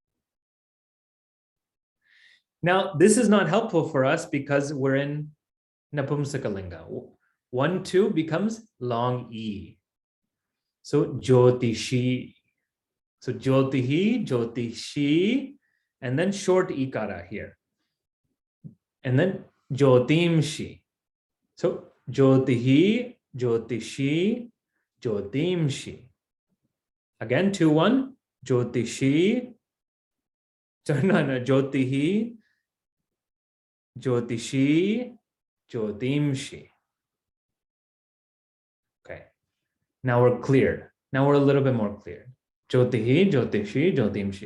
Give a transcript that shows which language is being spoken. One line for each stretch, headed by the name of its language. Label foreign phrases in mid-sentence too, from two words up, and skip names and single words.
English: Now, this is not helpful for us because we're in Napumsakalinga. 1, 2 becomes long E. So jyotishi. So
Sanskrit: ज्योतिः, ज्योतिषी,
English: and then short ikara here. And then jyotimshi.
Sanskrit: So ज्योतिः, ज्योतिषी, ज्योतींषि.
English: Again, 2, 1, jyotishi. Sorry, no,
Sanskrit: ज्योतिः, ज्योतिषी, ज्योतींषि.
English: Okay. Now we're clear. Now we're a little bit more clear.
Sanskrit: ज्योतिः, ज्योतिषी, ज्योतींषि.